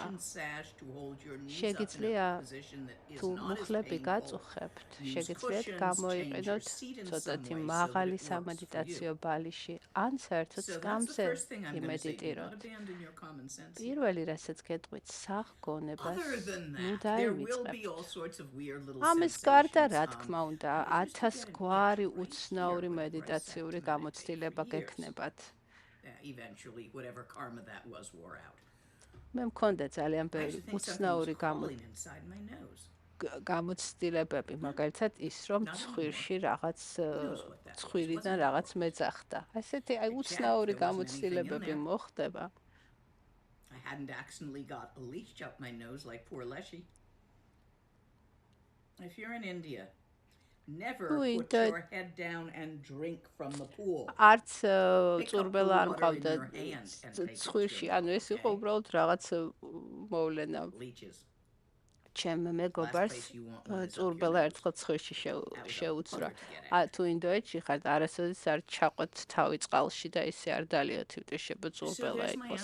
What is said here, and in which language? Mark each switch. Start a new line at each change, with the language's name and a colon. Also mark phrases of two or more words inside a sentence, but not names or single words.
Georgian: შეგიძლია თუ მუხლები გაწუხებთ, შეგიძლიათ გამოიყენოთ ცოტათი მაღალი სამედიტაციო ბალიში, ან საერთოდ სკამზე იმედიტიროთ. პირველი, რასაც გეტყვით, საღგონებას ნუ დაივიწყებთ. ამის გარდა, რა თქმა უნდა, 1000 გვარი უცნაური მედიტაციური გამოცდილება გექნებათ.
English: Eventually, whatever karma that was wore out.
Georgian: მე მქონდა ძალიან ბევრი უცნაური გამოცდილებები, მაგალითად ის, რომ ცხვირში რაღაც ცხვირიდან რაღაც მეძახდა. ესეთი უცნაური გამოცდილებები მოხდება.
English: I hadn't accidentally got a leech up my nose like poor Leshy. If you're in India, never put your head down and drink from the pool.
Georgian: არც წურბელა არ მყავდა ცხვირში, ანუ ეს იყო უბრალოდ რაღაც მოვლენა. ჩემ მეგობარს წურბელა ერთხელ ცხვირში შეუცვრა. თუ ინდოეთში ხართ, არასოდეს არ ჩაყვეთ თავი წყალში და ისე არ დალიოთივთ, წურბელა იყოს.